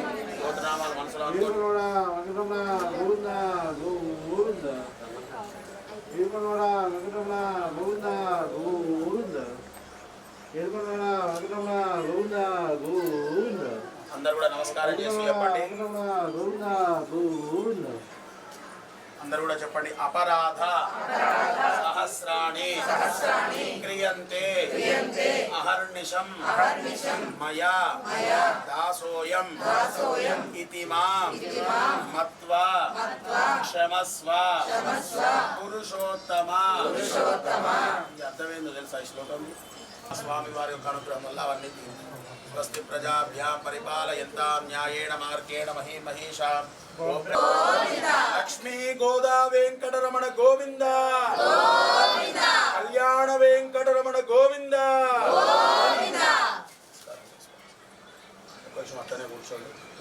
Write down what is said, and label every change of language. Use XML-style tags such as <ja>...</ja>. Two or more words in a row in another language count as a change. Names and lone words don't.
<te>గోత్రనామాలు మనసులో అనుకోండి. అందరు కూడా నమస్కారం చేసి చెప్పండి. అందరు కూడా చెప్పండి.</te> <sa>అపరాధ సహ सहस्राणि क्रियन्ते अहर्निशं मया दासोऽयं इति मां मत्वा क्षमस्व పురుషోత్తమ</sa> <te>అర్థమైందో తెలుసా ఈ శ్లోకం స్వామి వారి యొక్క అనుగ్రహం వల్ల అవన్నీ</te> <sa>స్వస్తి ప్రజాభ్యాం పరిపాలయంతాం న్యాయేణ మార్గేణ మహీమహేషా</sa> <te>లక్ష్మీ గోదా వెంకటరమణ గోవింద కళ్యాణ వెంకటరమణ గోవింద కొంచెం అట్టనే కూర్చోండి.</te>